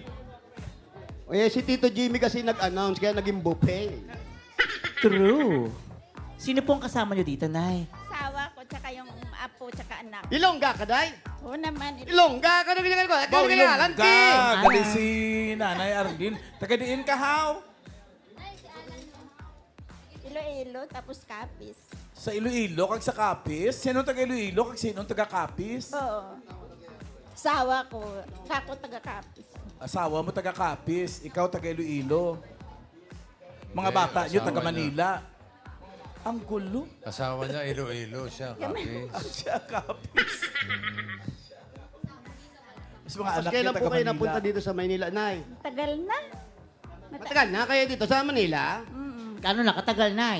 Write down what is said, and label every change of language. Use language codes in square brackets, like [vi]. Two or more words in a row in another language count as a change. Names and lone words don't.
[tl] O eh, si Tito Jimmy kasi nag-announce, kaya naging buffet. True. Sino po ang kasama nyo dito, Nay? Asawa ko, tsaka yung apo, tsaka anak. [hil] Ilongga ka, day? Oo naman. [tl] Ilongga ka, ganyan ko. Bao ilong Lanti. [hil] ka. Gali si Nanay Arlene. Tagadiin ka, how? [tl] Iloilo, tapos kapis. [hil] Sa Iloilo, kag sa Kapis? Sino taga Iloilo, kag sino taga Kapis? Oo. Asawa ko, kako taga kapis. [tl] Asawa mo taga Kapis, ikaw taga Iloilo. Mga Eh, bata nyo asawa taga niya. Manila. Ang gulo. Asawa niya, Iloilo siya, kapis. Siya Kapis. Mas mga anak niya Kailan taga po kayo Manila. napunta dito sa Maynila, Nay? Tagal na. Matagal na kayo dito sa Manila? [hil] Kano nakatagal, Nay?